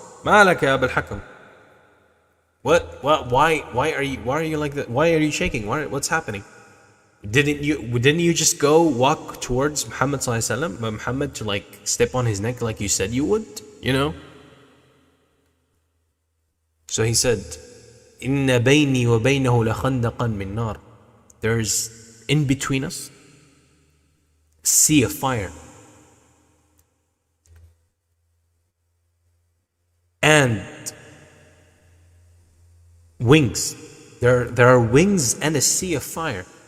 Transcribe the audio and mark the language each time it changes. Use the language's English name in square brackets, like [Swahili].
[English] Malaka Abu al-Hakam. Why are you like that? Why are you shaking? What's happening? Didn't you just go walk towards Muhammad sallallahu alaihi wasallam, Muhammad, to like step on his neck like you said you would, you know? [Arabic] So he said, إِنَّ بَيْنِي وَبَيْنَهُ لَخَنْدَقًا مِّن نَارٍ. [English] There's in between us a sea of fire. And wings. There are wings and a sea of fire.